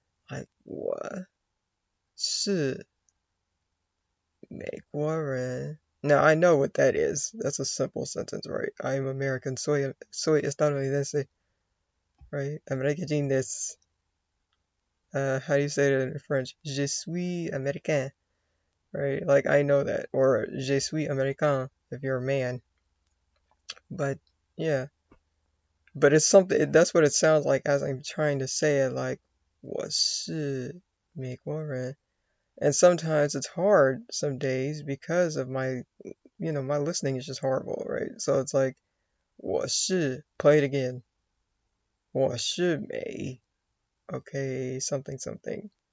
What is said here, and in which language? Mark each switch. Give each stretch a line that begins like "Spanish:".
Chinese: Like, 我是美国人.
English: Now I know what that is. That's a simple sentence, right? I'm American,
Spanish: soy estadounidense,
English: right? American this. How do you say it in French?
French: Je suis américain, right? Like I know that.
English: Or
French: je suis américain
English: if you're a man. But yeah, but it's something. That's what it sounds like as I'm trying to say it. Like
Chinese: 我是美国人.
English: And sometimes it's hard some days because of my, my listening is just horrible, right? So it's like, play it again.
Chinese: 我是美
English: okay, something something.